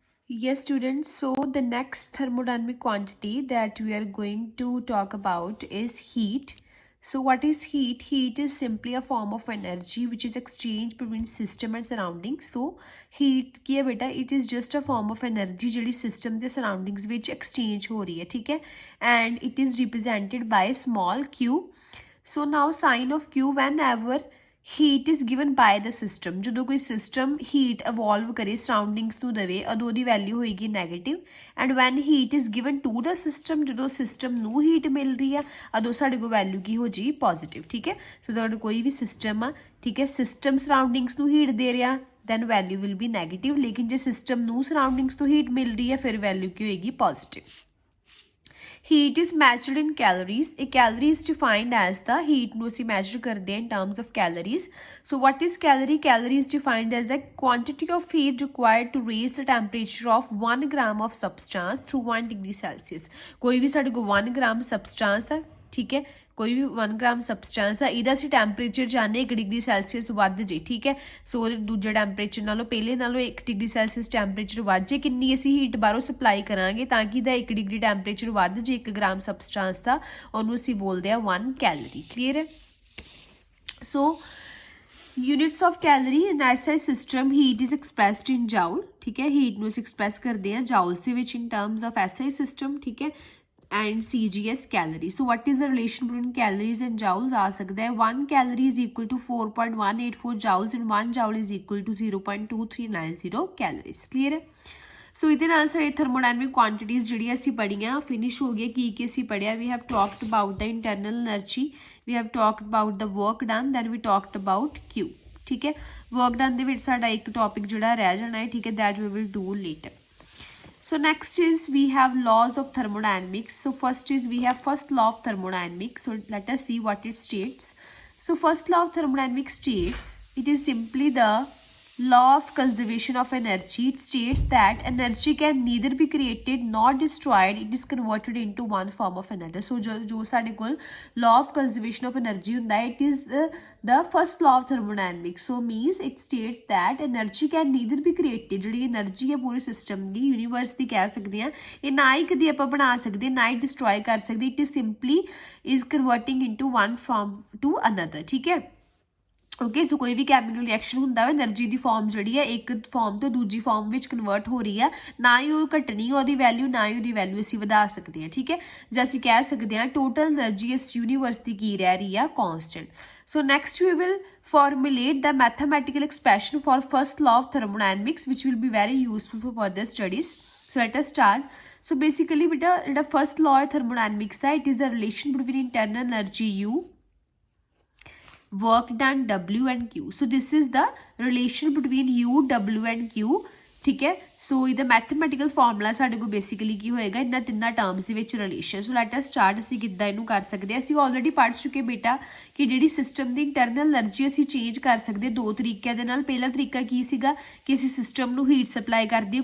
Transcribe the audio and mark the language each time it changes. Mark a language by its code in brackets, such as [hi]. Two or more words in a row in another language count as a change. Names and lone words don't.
[en] Yes, students. So the next thermodynamic quantity that we are going to talk about is heat. So what is heat? Heat is simply a form of energy which is exchanged between system and surroundings. [pa] So heat ਕੀ ਹੈ ਬੇਟਾ? [en] It is just a form of energy [pa] ਜਿਹੜੀ system ਦੇ surroundings ਵਿੱਚ exchange ਹੋ ਰਹੀ ਹੈ, ਠੀਕ ਹੈ? [en] And it is represented by small q. So now sign of q whenever heat is given by the system. [pa] ਜਦੋਂ ਕੋਈ ਸਿਸਟਮ ਹੀਟ ਇਵੋਲਵ ਕਰੇ ਸਰਾਊਂਡਿੰਗਸ ਨੂੰ ਦੇਵੇ ਉਦੋਂ ਉਹਦੀ ਵੈਲਿਊ ਹੋਏਗੀ ਨੈਗੇਟਿਵ। [en] and when heat is given to the system, [pa] ਜਦੋਂ ਸਿਸਟਮ ਨੂੰ ਹੀਟ ਮਿਲ ਰਹੀ ਆ ਉਦੋਂ ਸਾਡੇ ਕੋਲ ਵੈਲਿਊ ਕੀ ਹੋ ਜੀ? ਪੋਜ਼ਿਟਿਵ, ਠੀਕ ਹੈ? ਸੋ ਤੁਹਾਡਾ ਕੋਈ ਵੀ ਸਿਸਟਮ ਆ, ਠੀਕ ਹੈ, ਸਿਸਟਮ ਸਰਾਊਂਡਿੰਗਸ ਨੂੰ ਹੀਟ ਦੇ ਰਿਹਾ [en] then value will be negative. [pa] ਲੇਕਿਨ ਜੇ ਸਿਸਟਮ ਨੂੰ ਸਰਾਊਂਡਿੰਗਸ ਤੋਂ ਹੀਟ ਮਿਲ ਰਹੀ ਹੈ ਫਿਰ ਵੈਲਿਊ ਕੀ ਹੋਏਗੀ? ਪੋਜ਼ਿਟਿਵ। Heat is measured in calories. [en] A calorie is defined as the heat [pa] ਨੂੰ ਅਸੀਂ [en] measure [pa] ਕਰਦੇ ਹਾਂ [en] in terms of calories. So what is calorie? Calorie is defined as the quantity of heat required to raise the temperature of 1 gram of substance through 1 degree Celsius. [pa] ਕੋਈ ਵੀ ਸਾਡੇ ਕੋਲ 1 [en] gram substance [pa] ਹੈ, ਠੀਕ ਹੈ, ਕੋਈ ਵੀ 1 [en] gram substance [pa] ਆ, ਇਹਦਾ ਅਸੀਂ ਟੈਂਪਰੇਚਰ ਜਾਣੇ 1 [en] degree Celsius [pa] ਵੱਧ ਜੇ, ਠੀਕ ਹੈ? ਸੋ ਦੂਜੇ ਟੈਂਪਰੇਚਰ ਨਾਲੋਂ ਪਹਿਲੇ ਨਾਲੋਂ 1 [en] degree Celsius temperature [pa] ਵੱਧ ਜੇ, ਕਿੰਨੀ ਅਸੀਂ ਹੀਟ ਬਾਹਰੋਂ ਸਪਲਾਈ ਕਰਾਂਗੇ ਤਾਂ ਕਿ ਇਹਦਾ 1 [en] degree temperature [pa] ਵੱਧ ਜੇ 1 [en] gram substance [pa] ਦਾ, ਉਹਨੂੰ ਅਸੀਂ ਬੋਲਦੇ ਆ 1 ਕੈਲਰੀ। ਕਲੀਅਰ ਹੈ? [en] so units of calorie in SI system heat is expressed in joule, [pa] ਠੀਕ ਹੈ? ਹੀਟ ਨੂੰ ਅਸੀਂ ਐਕਸਪ੍ਰੈਸ ਕਰਦੇ ਹਾਂ ਜਾਊਲਸ ਦੇ ਵਿੱਚ [en] in terms of SI system, [pa] ਠੀਕ ਹੈ? [en] And CGS calorie. So what is the relation between calories and joules? [hi] आ सकता है [en] 1 calorie is equal to 4.184 joules and 1 joule is equal to 0.2390 calories. Clear है? [pa] सो ਇਹਦੇ ਨਾਲ ਸਾਰੇ [en] thermodynamic quantities [pa] ਜਿਹੜੀਆਂ ਅਸੀਂ ਪੜ੍ਹੀਆਂ ਫਿਨਿਸ਼ ਹੋ ਗਏ। ਕੀ ਅਸੀਂ ਪੜ੍ਹਿਆ? [en] we have talked about the internal energy, we have talked about the work done, then we talked about Q, [pa] ਠੀਕ ਹੈ? [en] work done [pa] ਦੇ ਵਿੱਚ ਸਾਡਾ ਇੱਕ ਟੌਪਿਕ ਜਿਹੜਾ ਰਹਿ ਜਾਣਾ ਹੈ, ਠੀਕ ਹੈ, [en] that we will do later. So next is we have laws of thermodynamics. So first is we have first law of thermodynamics. So let us see what it states. So first law of thermodynamics states, it is simply the law of conservation of energy. It states that energy can neither be created nor destroyed. It is converted into one form of another. So [pa] ਜੋ ਸਾਡੇ ਕੋਲ [en] law of conservation of energy [pa] ਹੁੰਦਾ ਹੈ, [en] it is the first law of thermodynamics. So means it states that energy can neither be created, [pa] ਜਿਹੜੀ energy ਹੈ ਪੂਰੇ ਸਿਸਟਮ ਦੀ, ਯੂਨੀਵਰਸ ਦੀ ਕਹਿ ਸਕਦੇ ਹਾਂ, ਇਹ ਨਾ ਹੀ ਕਦੀ ਆਪਾਂ ਬਣਾ ਸਕਦੇ ਨਾ ਹੀ ਡਿਸਟਰੋਏ ਕਰ ਸਕਦੇ। [en] it is simply is converting into one form to another, [pa] ਠੀਕ ਹੈ? ਓਕੇ, ਸੋ ਕੋਈ ਵੀ [en] chemical reaction [pa] ਹੁੰਦਾ ਵਾ એનર્ਜੀ ਦੀ ਫਾਰਮ ਜਿਹੜੀ ਹੈ ਇੱਕ ਫਾਰਮ ਤੋਂ ਦੂਜੀ ਫਾਰਮ ਵਿੱਚ ਕਨਵਰਟ ਹੋ ਰਹੀ ਹੈ, ਨਾ ਹੀ ਉਹ ਘਟਣੀ ਉਹਦੀ ਵੈਲਿਊ, ਨਾ ਹੀ ਉਹਦੀ ਵੈਲਿਊ ਅਸੀਂ ਵਧਾ ਸਕਦੇ ਹਾਂ, ਠੀਕ ਹੈ? ਜਾਂ ਅਸੀਂ ਕਹਿ ਸਕਦੇ ਹਾਂ [en] total energy [pa] ਇਸ ਯੂਨੀਵਰਸ ਦੀ ਕੀ ਰਹਿ ਰਹੀ ਆ? ਕੌਨਸਟੈਂਟ। [en] So next we will formulate the mathematical expression for first law of thermodynamics which will be very useful for further studies. So let us start. So basically beta the first law of thermodynamics it is the relation between internal energy U, work done W and Q. So this is the relation between U, W and Q, [pa] ਠੀਕ ਹੈ? सो ਇਹਦਾ [en] mathematical formula [pa] ਸਾਡੇ ਕੋਲ ਬੇਸਿਕਲੀ ਕੀ ਹੋਏਗਾ? ਇਹਨਾਂ ਤਿੰਨਾਂ ਟਰਮਸ ਦੇ ਵਿੱਚ ਰਿਲੇਸ਼ਨ। [en] so let us start. [pa] ਅਸੀਂ ਕਿੱਦਾਂ ਇਹਨੂੰ ਕਰ ਸਕਦੇ ਹਾਂ? ਅਸੀਂ ਆਲਰੇਡੀ ਪੜ੍ਹ ਚੁੱਕੇ ਬੇਟਾ ਕਿ ਜਿਹੜੀ ਸਿਸਟਮ ਦੀ [en] internal energy [pa] ਅਸੀਂ ਚੇਂਜ ਕਰ ਸਕਦੇ ਦੋ ਤਰੀਕਿਆਂ ਦੇ ਨਾਲ। ਪਹਿਲਾ ਤਰੀਕਾ ਕੀ ਸੀਗਾ ਕਿ ਅਸੀਂ ਸਿਸਟਮ ਨੂੰ ਹੀਟ ਸਪਲਾਈ ਕਰ ਦਈਏ।